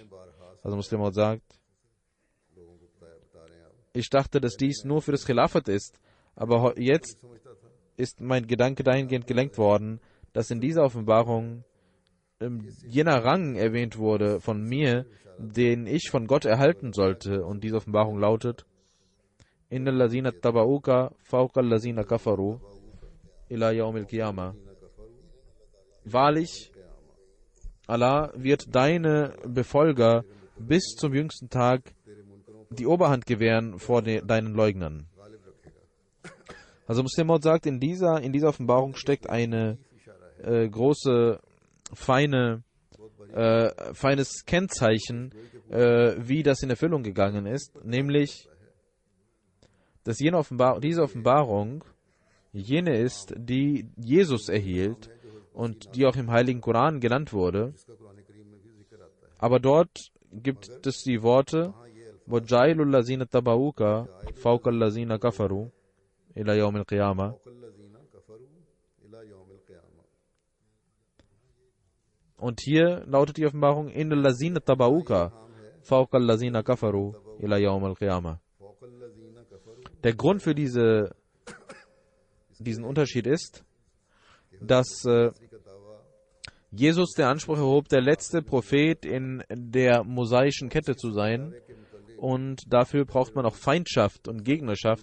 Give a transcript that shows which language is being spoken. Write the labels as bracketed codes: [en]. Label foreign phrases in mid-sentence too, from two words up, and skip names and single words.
[de] Also Muslim sagt, ich dachte, dass dies nur für das Khilafat ist, aber jetzt ist mein Gedanke dahingehend gelenkt worden, dass in dieser Offenbarung jener Rang erwähnt wurde von mir, den ich von Gott erhalten sollte. Und diese Offenbarung lautet: [ar] إن الذين اتبعوك فوق الذين كفروا إلى يوم القيامة. [de] Wahrlich, Allah wird deine Befolger bis zum jüngsten Tag die Oberhand gewähren vor deinen Leugnern. Also Muslim Maud sagt, in dieser Offenbarung steckt eine große, feines Kennzeichen, wie das in Erfüllung gegangen ist, nämlich, dass diese Offenbarung jene ist, die Jesus erhielt und die auch im Heiligen Koran genannt wurde. Aber dort gibt es die Worte [ar] وَجَعِلُ الَّذِينَ تَبَعُوكَ فَوْقَ الَّذِينَ كَفَرُوا إِلَى يَوْمِ الْقِيَامَةِ. [de] Und hier lautet die Offenbarung: [ar] إِنَّ الَّذِينَ تَبَعُوكَ فَوْقَ الَّذِينَ كَفَرُوا إِلَى يَوْمِ الْقِيَامَةِ. [de] Der Grund für diesen Unterschied ist, dass Jesus der Anspruch erhob, der letzte Prophet in der mosaischen Kette zu sein. Und dafür braucht man auch Feindschaft und Gegnerschaft.